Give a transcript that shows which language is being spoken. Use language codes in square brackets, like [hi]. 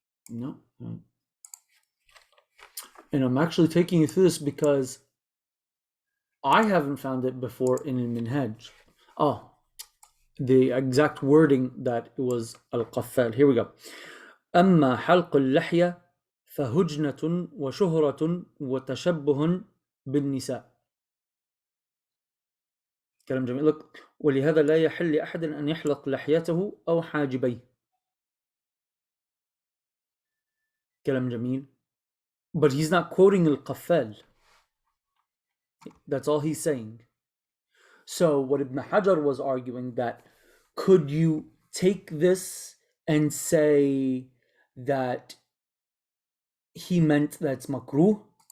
[en] No. And I'm actually taking you through this because I haven't found it before in al-Minhaj. Oh, the exact wording that it was al-Qaffal. Here we go. [ar] أما حلق اللحية فهجنة وشهرة وتشبه بالنساء. كلام جميل. [en] Look, [ar] ولهذا لا يحل لأحد أن يحلق لحيته أو حاجبيه. كلام جميل. [en] But he's not quoting al-Qaffal. That's all he's saying. So what Ibn Hajar was arguing, that could you take this and say that he meant that's makruh?